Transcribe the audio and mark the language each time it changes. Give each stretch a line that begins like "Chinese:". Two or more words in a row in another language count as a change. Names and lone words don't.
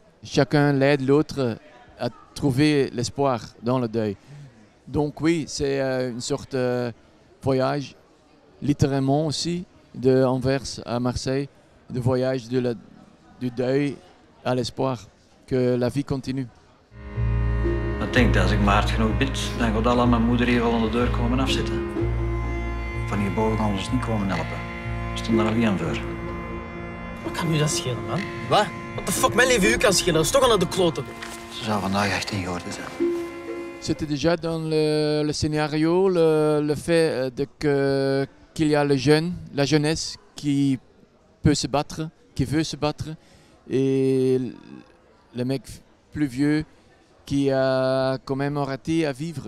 French: Chacun l'aide l'autre à trouver l'espoir dans le deuil. Donc oui, c'est une sorte de voyage, littéralement aussi, de Anvers à Marseille, de voyage du deuil à l'espoir, que la vie continue.
Dutch: Ik denk dat als ik maar hard genoeg bid, dan gaat Allah mijn moeder hier wel aan de deur komen afzetten. Van hierboven gaan we ons niet komen helpen. We stonden er alleen voor. Wat kan u dat schelen, man? Wat?
English: What the fuck,
Dutch: mijn leven u kan schelen, dat is toch al naar de kloten. Ze zou vandaag echt in geworden zijn.
French: C'était déjà dans le scénario le fait qu'il y a le jeune, la jeunesse qui peut se battre, qui veut se battre, et le mec plus vieux qui a quand même raté à vivre.